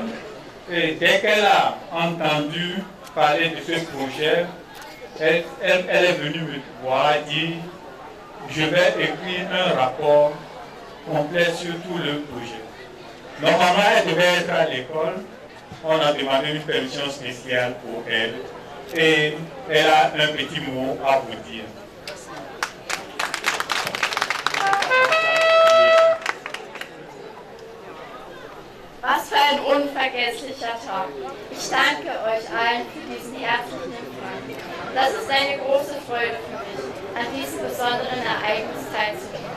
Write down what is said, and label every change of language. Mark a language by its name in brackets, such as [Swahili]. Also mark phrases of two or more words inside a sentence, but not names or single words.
[French] Et dès qu'elle a entendu parler de ce projet, elle est venue me voir et dit je vais écrire un rapport complet sur tout le projet. Normalement, elle devait être à l'école. On a demandé une permission spéciale pour elle. Et elle a un petit mot à vous dire. [German] Was für ein unvergesslicher Tag. Ich danke euch allen für diesen herzlichen Empfang. Das ist eine große Freude für mich, an diesem besonderen Ereignis teilzunehmen.